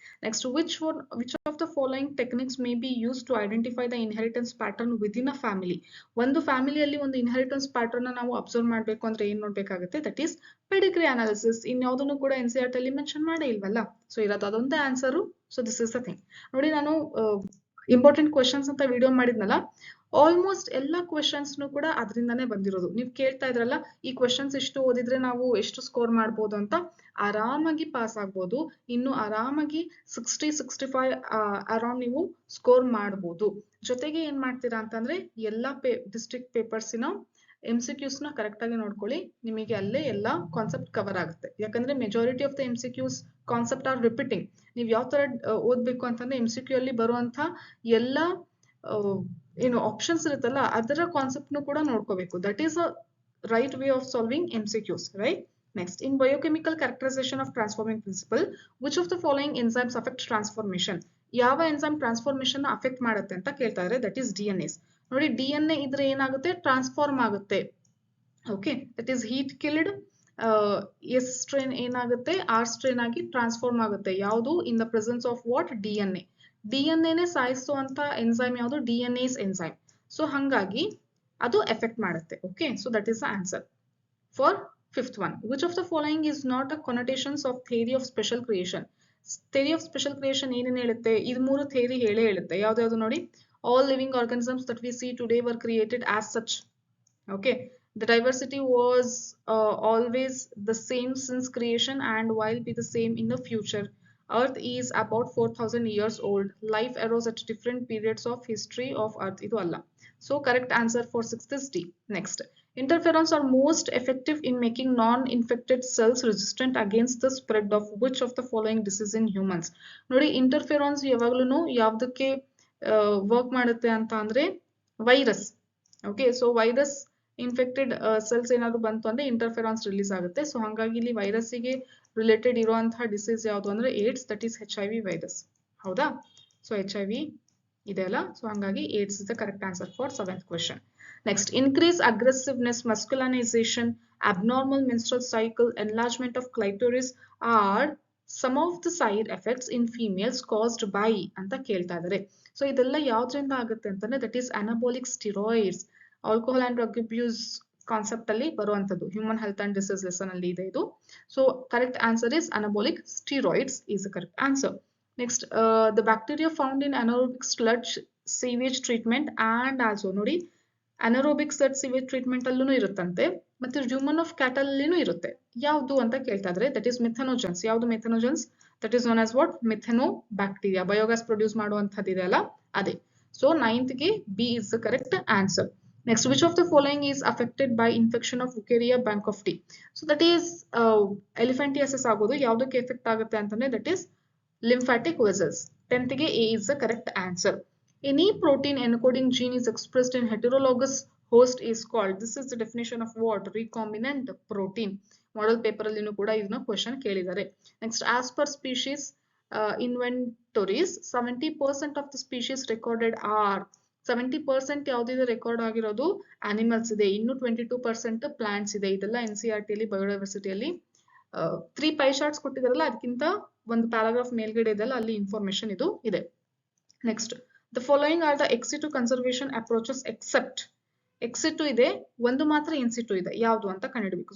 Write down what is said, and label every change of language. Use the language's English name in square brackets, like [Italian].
[English] Next, which of the following techniques may be used to identify the inheritance pattern within a family? [Kannada] One family alli ಒಂದು inheritance pattern na ನಾವು observe ಮಾಡಬೇಕು ಅಂದ್ರೆ ಏನು ನೋಡಬೇಕಾಗುತ್ತೆ, [English] that is pedigree analysis. [Kannada] ಇನ್ಯಾವುದನ್ನು ಕೂಡ NCERT ಅಲ್ಲಿ mention ಮಾಡೇ ಇಲ್ವಲ್ಲ. So ಇರೋದು ಅದೊಂದೇ answer. [English] So this is the thing. [Kannada] ನೋಡಿ, ನಾನು ಇಂಪಾರ್ಟೆಂಟ್ ಕ್ವೆಶನ್ಸ್ ಅಂತ ವಿಡಿಯೋ ಮಾಡಿದ್ನಲ್ಲ, ಆಲ್ಮೋಸ್ಟ್ ಎಲ್ಲ ಕ್ವೆಶನ್ಸ್ ಕೂಡ ಅದರಿಂದಾನೇ ಬಂದಿರೋದು. ನೀವು ಕೇಳ್ತಾ ಇದ್ರಲ್ಲ, ಈ ಕ್ವೆಶನ್ಸ್ ಇಷ್ಟು ಓದಿದ್ರೆ ನಾವು ಎಷ್ಟು ಸ್ಕೋರ್ ಮಾಡ್ಬೋದು ಅಂತ. ಆರಾಮಾಗಿ ಪಾಸ್ ಆಗ್ಬೋದು. ಇನ್ನು ಆರಾಮಾಗಿ 60-65 ಅರೌಂಡ್ ನೀವು ಸ್ಕೋರ್ ಮಾಡ್ಬೋದು. ಜೊತೆಗೆ ಏನ್ ಮಾಡ್ತೀರಾ ಅಂತಂದ್ರೆ, ಎಲ್ಲಾ ಡಿಸ್ಟ್ರಿಕ್ಟ್ ಪೇಪರ್ಸಿನ MCQs ನ ಕರೆಕ್ಟ್ ಆಗಿ ನೋಡ್ಕೊಳ್ಳಿ. ನಿಮಗೆ ಅಲ್ಲೇ ಎಲ್ಲ ಕಾನ್ಸೆಪ್ಟ್ ಕವರ್ ಆಗುತ್ತೆ. ಯಾಕಂದ್ರೆ [English] Majority of the MCQs concept are repeating. [Kannada] ನೀವು ಯಾವ ತರ ಓದ್ಬೇಕು ಅಂತಂದ್ರೆ, MCQ ಅಲ್ಲಿ ಬರುವಂತ ಎಲ್ಲ ಏನು ಆಪ್ಷನ್ಸ್ ಇರುತ್ತಲ್ಲ, ಅದರ ಕಾನ್ಸೆಪ್ಟ್ ಕೂಡ ನೋಡ್ಕೋಬೇಕು. [English] That is a right way of solving MCQs, right? Next, in biochemical characterization of transforming principle, which of the following enzymes affect transformation? [Kannada] ಯಾವ ಎಂಜೈಮ್ ಟ್ರಾನ್ಸ್ಫಾರ್ಮೇಶನ್ ಅಫೆಕ್ಟ್ ಮಾಡುತ್ತೆ ಅಂತ ಕೇಳ್ತಾ ಇದ್ದಾರೆ. [English] That is DNAs. [Kannada] ನೋಡಿ, DNA ಇದ್ರೆ ಏನಾಗುತ್ತೆ, ಟ್ರಾನ್ಸ್ಫಾರ್ಮ್ ಆಗುತ್ತೆ. Okay, [English] That is heat killed. [Kannada] S strain ಏನಾಗುತ್ತೆ, R ಸ್ಟ್ರೇನ್ ಆಗಿ ಟ್ರಾನ್ಸ್ಫಾರ್ಮ್ ಆಗುತ್ತೆ. ಯಾವುದು? [English] In the presence of what? [Kannada] DNA. DNA ಸಾಯಿಸುವಂತ enzyme ಯಾವುದು? DNase enzyme. [English] so [Kannada] ಹಂಗಾಗಿ ಅದು ಎಫೆಕ್ಟ್ ಮಾಡುತ್ತೆ. [English] Okay, so that is the answer for fifth one. Which of the following is not a connotations of theory of special creation? [Kannada] Theory of special creation ಏನೇನು ಹೇಳುತ್ತೆ? ಇದು 3 theory ಹೇಳುತ್ತೆ. ಯಾವ್ದು ನೋಡಿ? [English] All living organisms that we see today were created as such. Okay, the diversity was always the same since creation and will be the same in the future. Earth is about 4,000 years old. Life arose at different periods of history of Earth. [Kannada] Idu alla. [English] So correct answer for 6th is D. Next, interferons are most effective in making non-infected cells resistant against the spread of which of the following disease in humans? [Kannada] ನೋಡಿ, interferons ಯಾವಾಗ್ಲೂ ಯಾವ್ದಕ್ಕೆ work ಮಾಡುತ್ತೆ ಅಂತ ಅಂದ್ರೆ virus. Okay, so virus infected cells ಏನಾದ್ರು ಬಂತು ಅಂದ್ರೆ ಇಂಟರ್ಫೆರಾನ್ಸ್ release ಆಗುತ್ತೆ. ಸೊ ಹಾಗಾಗಿ ಇಲ್ಲಿ ವೈರಸ್ಸಿಗೆ ರಿಲೇಟೆಡ್ ಇರುವಂತಹ ಡಿಸೀಸ್ ಯಾವುದು ಅಂದ್ರೆ AIDS, that is HIV virus. ಹೌದಾ? [English] so [Kannada] HIV ಇದೆ ಅಲ್ಲ, ಸೊ ಹಾಗಾಗಿ [English] AIDS is the correct answer for 7th question. Next, increase aggressiveness, masculinisation, abnormal menstrual cycle, enlargement of clitoris are some of the side effects in females caused by [Kannada] ಅಂತ ಕೇಳ್ತಾ ಇದ್ದಾರೆ. So ಇದೆಲ್ಲ ಯಾವ್ದ್ರಿಂದ ಆಗುತ್ತೆ ಅಂತಂದ್ರೆ [English] That is anabolic steroids. [Kannada] Alcohol and drug abuse concept ಅಲ್ಲಿ ಬರುವಂತದ್ದು human health and disease lesson ಅಲ್ಲಿ ಇದೆ ಇದು. [English] So correct answer is anabolic steroids is the correct answer. Next the bacteria found in anaerobic sludge sewage treatment and also ನೋಡಿ anaerobic sludge sewage treatment [Kannada] ಅಲ್ಲೂ ಇರುತ್ತಂತೆ ಮತ್ತೆ [English] human of cattle [Kannada] ಅಲ್ಲಿನೂ ಇರುತ್ತೆ. ಯಾವುದು ಅಂತ ಕೇಳ್ತಾ ಇದ್ರೆ [English] That is methanogens. ಯಾವುದು methanogens? That is known as what methanobacteria. [Kannada] Biogas produce ಮಾಡುವಂತದ್ದು ಇದೆಯಲ್ಲ ಅದೇ. ಸೊ 9th ಗೆ B is the correct answer. [English] Next, which of the following is affected by infection of Wucheria bankrupti? So that is elephantiasis [Kannada] ಆಗೋದು ಯಾವುದಕ್ಕೆ effect ಆಗುತ್ತೆ ಅಂತಂದ್ರೆ [English] that is lymphatic vessels. 10th ಗೆ A is the correct answer. Any protein encoding gene is expressed in heterologous host is called. This is the definition of what? Recombinant protein. [Kannada] Model paper ಅಲ್ಲಿ ಕೂಡ ಇದನ್ನ question ಕೇಳಿದ್ದಾರೆ. [English] Next, as per species inventories, 70% of the species recorded are [Kannada] 70% ಯಾವುದಿದೆ record ಆಗಿರೋದು animals ಇದೆ, ಇನ್ನು 22% plants ಇದೆ. ಇದೆಲ್ಲ NCERT ಅಲ್ಲಿ ಬಯೋಡೈವರ್ಸಿಟಿಯಲ್ಲಿ 3 ಪೈ ಚಾರ್ಟ್ಸ್ ಕೊಟ್ಟಿದಾರಲ್ಲ ಅದಕ್ಕಿಂತ ಒಂದು ಪ್ಯಾರಾಗ್ರಾಫ್ ಮೇಲ್ಗಡೆ ಇದೆಲ್ಲ ಅಲ್ಲಿ ಇನ್ಫಾರ್ಮೇಶನ್ ಇದು ಇದೆ. [English] Next, the following are the ex situ conservation approaches except. [Kannada] Exit ಇದೆ, ಒಂದು ಮಾತ್ರ ಇನ್ಸಿಟು ಇದೆ, ಯಾವುದು ಅಂತ ಕಂಡುಹಿಡಬೇಕು.